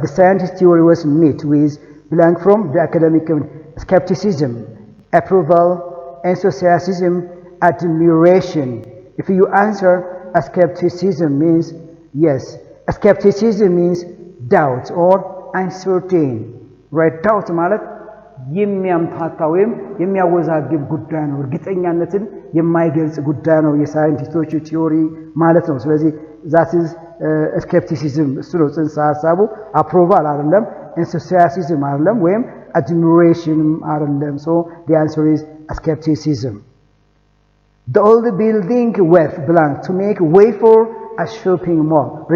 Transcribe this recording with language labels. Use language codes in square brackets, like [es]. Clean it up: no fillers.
[en] The scientist's theory was met with blank from the academic community. Skepticism, approval, enthusiasm, admiration. If you answer skepticism means yes. Skepticism means doubt or uncertain. Right? [am] Doubt ማለት የሚያምታታ ወይም የሚያወዛግብ ጉዳይ ነው። እርግጠኛነትን የማይገልጽ ጉዳይ ነው የሳይንቲስቶቹ ቲዮሪ ማለት ነው። ስለዚህ [en] that is skepticism [am] እሱ ነው ጽንሰ ሐሳቡ። approval አይደለም፣ enthusiasm አይደለም፣ ወይም admiration አይደለም። [en] So the answer is skepticism. The old building with blank to make way for a shopping mall.